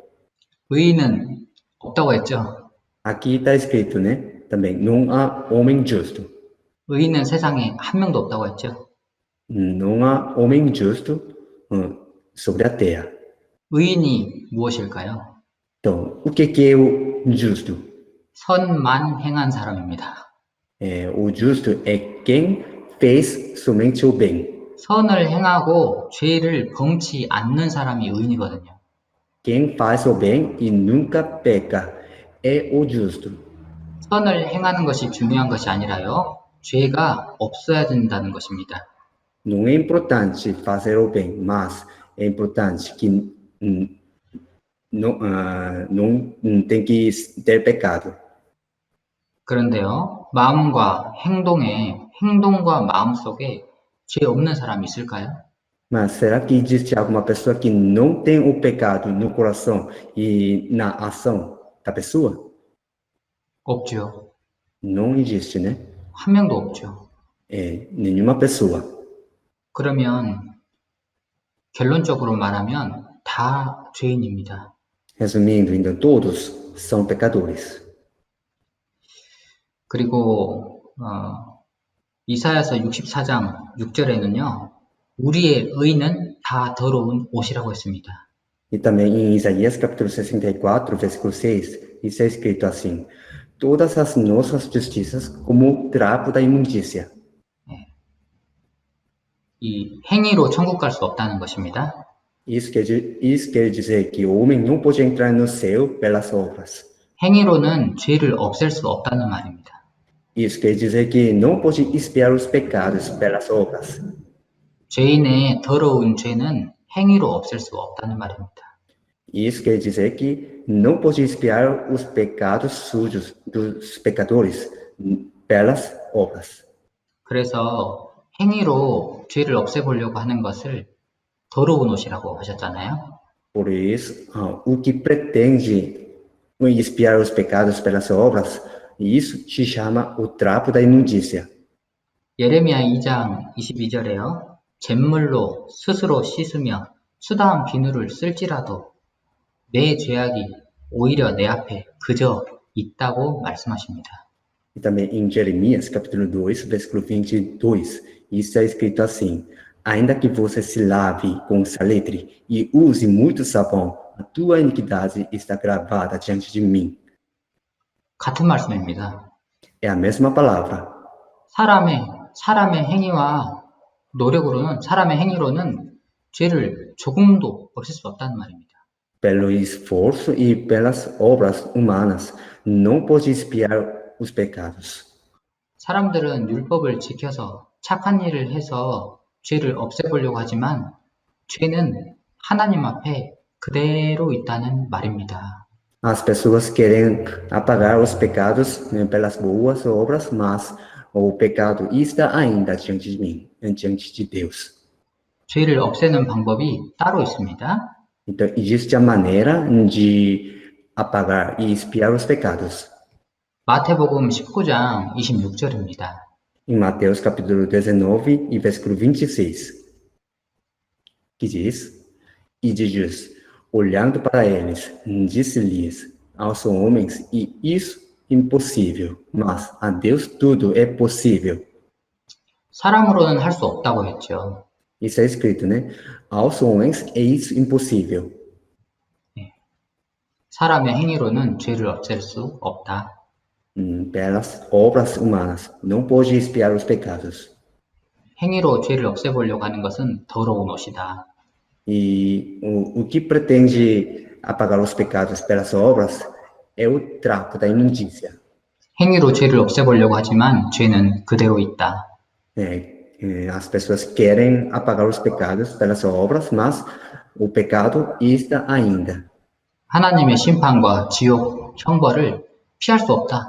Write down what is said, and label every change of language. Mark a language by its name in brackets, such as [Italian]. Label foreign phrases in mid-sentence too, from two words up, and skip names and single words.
[Korean] 의인은 없다고 했죠. [Portuguese] Aqui está escrito, né? Também, não há homem justo. [Korean] 의인은 세상에 한 명도 없다고 했죠. [Portuguese] Não há homem justo sobre a terra. [Korean] 의인이 무엇일까요? [Portuguese] Então, o que é o justo? [Korean] 선만 행한 사람입니다. [Portuguese] O justo é quem fez somente o bem. [Korean] 선을 행하고 죄를 범치 않는 사람이 의인이거든요. [Portuguese] Quem faz o bem e nunca peca é o justo. [Korean] 선을 행하는 것이 중요한 것이 아니라요. 죄가 없어야 된다는 것입니다. [Portuguese] Não é importante fazer o bem, mas é importante que não tem que ter pecado. [Korean] 그런데요, 마음과 행동과 마음 속에 죄 없는 사람이 있을까요? [Portuguese] Mas será que existe alguma pessoa que não tem o pecado no coração e na ação da pessoa? [Korean] 없죠. [Portuguese] Não existe, né? [Korean] 한 명도 없죠. [Portuguese] É, nenhuma pessoa. [Korean] 그러면 결론적으로 말하면 다 죄인입니다. [Portuguese] Resumindo, então todos são pecadores. [Korean] 그리고 이사야서 64장 6절에는요. 우리의 의는 다 더러운 옷이라고 했습니다. [Portuguese] E também em Isaías capítulo 64, versículo 6, está escrito assim: todas as nossas justiças como trapo da imundícia. [Korean] 이 행위로 천국 갈 수 없다는 것입니다. [Portuguese] Isso quer dizer que o homem não pode entrar no céu pelas obras. [Korean] 행위로는 죄를 없앨 수 없다는 말입니다. [Portuguese] Isso quer dizer que não pode expiar os pecados pelas obras. [Korean] 죄인의 더러운 죄는 행위로 없앨 수 없다는 말입니다. [Portuguese] Isso quer dizer que não pode expiar os pecados sujos dos pecadores pelas obras. [Korean] 그래서 행위로 죄를 없애보려고 하는 것을 더러운 옷이라고 하셨잖아요. [Portuguese] Por isso, o que pretende expiar os pecados pelas obras, isso se chama o trapo da imundícia. [Korean] 예레미야 2장 22절에요. 잿물로 스스로 씻으며 수다한 비누를 쓸지라도 내 죄악이 오히려 내 앞에 그저 있다고 말씀하십니다. [Portuguese] E também em Jeremias, capítulo 2, versículo 22, está escrito assim: ainda que você se lave com salitre e use muito sabão, a tua iniquidade está gravada diante de mim. [Korean] 같은 말씀입니다. [Portuguese] É a mesma palavra. [Korean] 사람의 행위와 노력으로는, 사람의 행위로는 죄를 조금도 없앨 수 없다는 말입니다. [Portuguese] Pelo esforço e pelas obras humanas, não pode expiar os pecados. [Korean] 사람들은 율법을 지켜서 착한 일을 해서 죄를 없애보려고 하지만 죄는 하나님 앞에 그대로 있다는 말입니다. [Portuguese] As pessoas querem apagar os pecados pelas boas obras, mas o pecado está ainda diante de mim, diante de Deus. [Korean] 죄를 없애는 방법이 따로 있습니다. [Portuguese] Então, existe a maneira de apagar e expiar os pecados. [Korean] 마태복음 19장 26절입니다. [Portuguese] Em Mateus capítulo 19 e versículo 26, que diz: E Jesus, olhando para eles, disse-lhes aos homens, e isso impossível, mas a Deus tudo é possível. [Korean] 사람으로는 할 수 없다고 했죠. [Portuguese] Isso é escrito, né? Aos homens é isso impossível. [Korean] 사람의 행위로는 죄를 없앨 수 없다. [Portuguese] Pelas obras humanas, não pode expiar os pecados. [Korean] 행위로 죄를 없애보려고 하는 것은 더러운 옷이다. [Portuguese] E o que pretende apagar os pecados pelas obras é o trapo da imundícia. [Korean] 행위로 죄를 없애보려고 하지만 죄는 그대로 있다. [Portuguese] As pessoas querem apagar os pecados pelas obras, mas o pecado está ainda. [Korean] 하나님의 심판과 지옥, 형벌을 피할 수 없다.